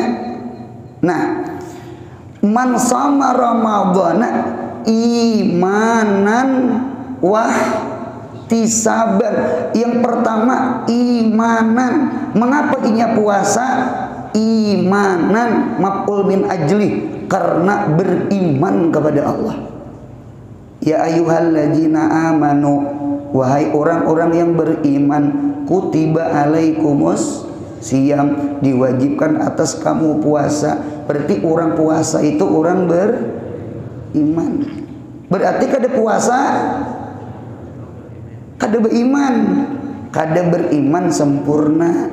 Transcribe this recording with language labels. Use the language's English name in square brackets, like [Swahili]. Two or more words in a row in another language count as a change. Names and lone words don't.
[Arabic] Nah, من صام رمضان إيمانا واحتسابا. [Banjar] Yang pertama imanan. Mengapa inya puasa? [Arabic] إيمانا مفعول من أجلي, [Indonesian] karena beriman kepada Allah. [Arabic] يا أيها الذين آمنوا, [Indonesian] wahai orang-orang yang beriman, [Arabic] كتب عليكم الصيام, [Indonesian] diwajibkan atas kamu puasa. Berarti orang puasa itu orang beriman. [Banjar] Berarti kada puasa kada beriman. Kada beriman sempurna.